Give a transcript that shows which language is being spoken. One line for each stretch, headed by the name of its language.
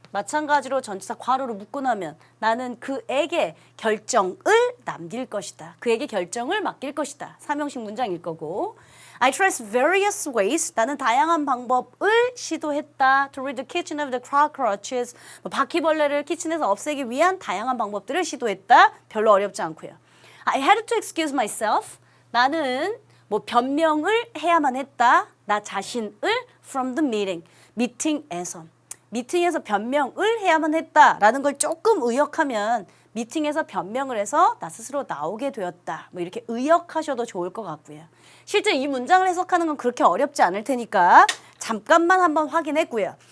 Korean: 마찬가지로 전치사 괄호로 묶고 나면 나는 그에게 결정을 남길 것이다. 그에게 결정을 맡길 것이다. 3형식 문장일 거고
English: I tried various ways.
Korean: 나는 다양한 방법을 시도했다.
English: To rid the kitchen of the cockroaches.
Korean: 바퀴벌레를 키친에서 없애기 위한 다양한 방법들을 시도했다. 별로 어렵지 않고요.
English: I had to excuse myself.
Korean: 나는 뭐 변명을 해야만 했다. 나 자신을
English: from the meeting.
Korean: 미팅에서. 미팅에서 변명을 해야만 했다라는 걸 조금 의역하면 미팅에서 변명을 해서 나 스스로 나오게 되었다. 뭐 이렇게 의역하셔도 좋을 것 같고요. 실제 이 문장을 해석하는 건 그렇게 어렵지 않을 테니까 잠깐만 한번 확인했고요.